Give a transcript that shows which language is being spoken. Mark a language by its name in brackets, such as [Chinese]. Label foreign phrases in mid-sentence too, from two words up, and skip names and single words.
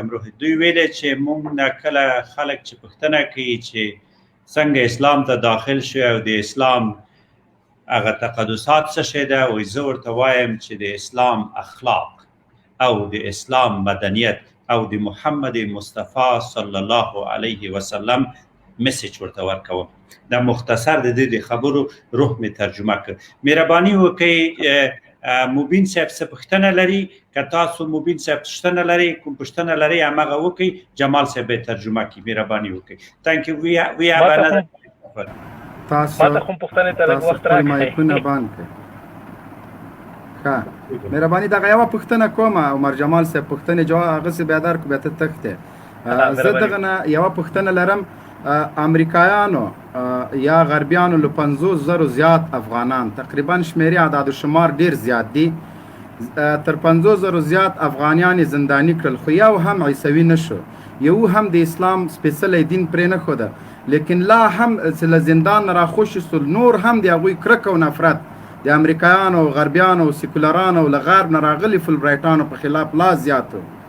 [Pashto] روح دوی ویلې چې موږ نه کله خلک چې پوښتنه کوي چې څنګه اسلام ته داخل شو او د اسلام هغه تقدسات څه شی ده، وایي زه ورته وایم چې د اسلام اخلاق او د اسلام مدنیت او د محمد مصطفی [Arabic] صلی الله علیه وسلم [Pashto] میسج ورته ورکوم. دا مختصر د دې خبرو روح می ترجمه کړ. مهرباني وکړئ مبین صاحب څه پوښتنه لري، که تاسو مبین صاحب پوښتنه لري، کوم پوښتنه لري هماغه وکړئ، جمال صاحب ترجمه کړي. مهرباني وکړئ. [English] Thank you. We have another. [Pashto] تاسو کوم پوښتنه ته لږ وخت راکړئ. مایکونه بند کړئ. ښه مهرباني دغه یوه پوښتنه کوم، عمر جمال صاحب پوښتنې جواب هغسې بیا درکړو، بیا ته تښتې. زه دغه نه یوه پوښتنه لرم. امریکایانو یا غربیانو له 50,000 زیات افغانان، تقریبا شمیرې اعداد و شمار ډیر زیات دي، تر 50,000 زیات افغانیان زندانی کړل، خو یو هم عیسوي نشو، یو هم د اسلام سپېڅلی دین پرې نه ښوده، لیکن لا هم چې له زندان نه راخوشي سول، نور هم د هغوی کرکه او نفرت د امریکایانو او غربیانو او سیکولرانو او له غرب نه راغلي فلبرایټانو په خلاف لا زیاتو.